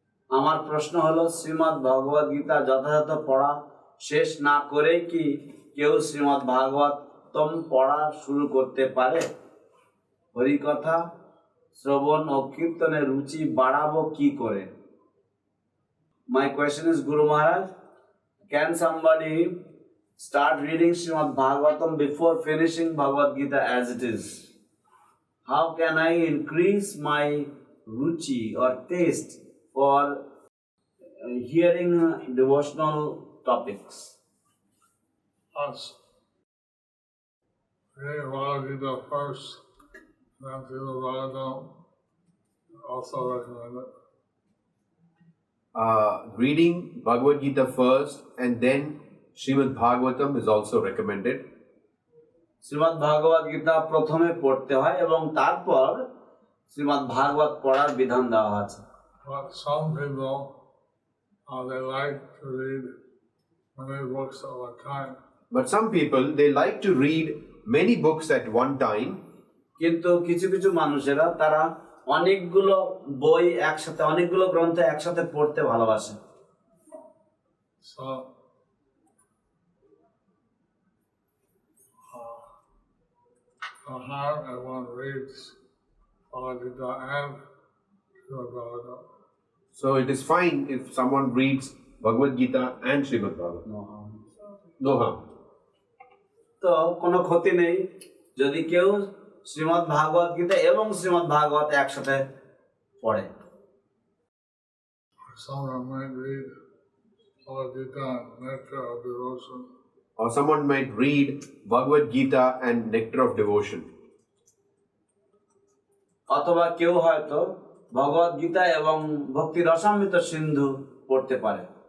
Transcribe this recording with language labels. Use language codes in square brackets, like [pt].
[bn] আমার প্রশ্ন হলো শ্রীমদ্ ভগবদ গীতা যথাযথ পড়া শেষ না করে কি কেউ শ্রীমদ্ ভাগবতম পড়া শুরু করতে পারে? হরিকথা শ্রবণ ও কীর্তনের রুচি বাড়াবো কি করে? [en] My question is, Guru Maharaj, can somebody start reading Śrīmad-Bhāgavatam before finishing Bhagavad Gita as it is? How can I increase my ruchi or taste for hearing devotional topics? Us. Reading Bhagavad Gita first, then Śrīmad-Bhāgavatam, also recommended. Reading Bhagavad Gita first and then Śrīmad-Bhāgavatam is also recommended. [bn] Shrimad ভাগবত গীতা প্রথমে পড়তে হয় এবং তারপর শ্রীমদ্ ভাগবত পড়ার বিধান দেওয়া আছে। [en] But some people, they like to read many books at one time. But some people, they like to read many books at one time. [bn] কিন্তু কিছু কিছু মানুষেরা তারা অনেকগুলো বই একসাথে, অনেকগুলো গ্রন্থ একসাথে পড়তে ভালোবাসে। [en] So, how everyone reads Bhagavad Gita and Śrīmad-Bhāgavatam. So it is fine if someone reads Bhagavad Gita and Śrīmad-Bhāgavatam. No harm. [bn] তো কোনো ক্ষতি নেই যদি কেউ শ্রীমদ্ ভাগবত গীতা এবং শ্রীমদ্ ভাগবত একসাথে পড়ে। [en] Someone might read Bhagavad Gita and Nectar of Devotion. Or someone might read Bhagavad Gita and Nectar of Devotion. [bn] অথবা কেউ হয়তো ভগবত গীতা এবং ভক্তি রসামৃত সিন্ধু পড়তে পারে।